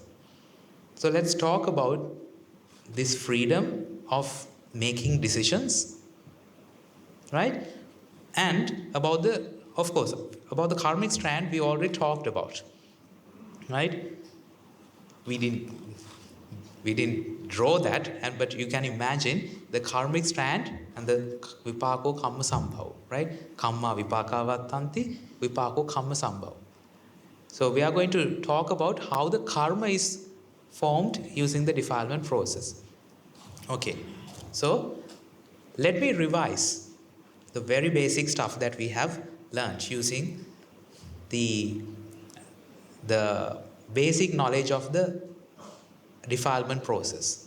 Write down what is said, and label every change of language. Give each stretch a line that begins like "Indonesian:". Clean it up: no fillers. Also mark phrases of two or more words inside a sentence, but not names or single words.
English: So let's talk about this freedom of making decisions, right? And about about the karmic strand we already talked about, right? We didn't draw that, but you can imagine the karmic strand and the
Pali: vipāko kamma sambhava,
English: right?
Pali: Kamma vipāka vattanti, vipāko kamma sambhava.
English: So we are going to talk about how the karma is formed using the defilement process. Okay, so let me revise the very basic stuff that we have learned using the basic knowledge of the defilement process.